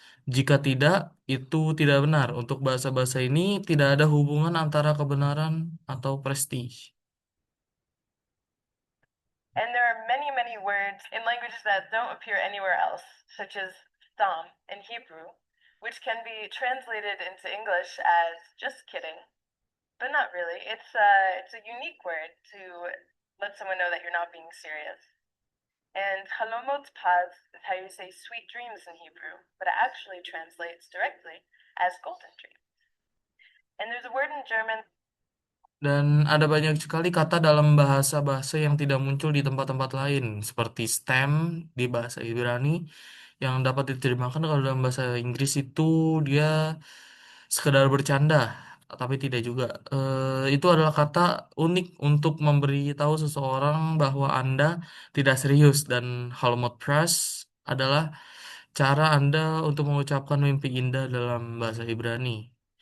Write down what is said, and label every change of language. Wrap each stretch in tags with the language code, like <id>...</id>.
<id>Jika tidak, itu tidak benar. Untuk bahasa-bahasa ini tidak ada hubungan antara kebenaran atau prestis.</id> <en>And there are many, many words in languages that don't appear anywhere else, such as stam in Hebrew, which can be translated into English as just kidding, but not really. It's a unique word to let someone know that you're not being serious. And halomot paz is how you say sweet dreams in Hebrew, but it actually translates directly as golden dreams. And there's a word in German.</en> <id>Dan ada banyak sekali kata dalam bahasa-bahasa yang tidak muncul di tempat-tempat lain, seperti stem di bahasa Ibrani yang dapat diterjemahkan kalau dalam bahasa Inggris itu dia sekedar bercanda, tapi tidak juga. Itu adalah kata unik untuk memberitahu seseorang bahwa Anda tidak serius dan Halmot Press adalah cara Anda untuk mengucapkan mimpi indah dalam bahasa Ibrani.</id>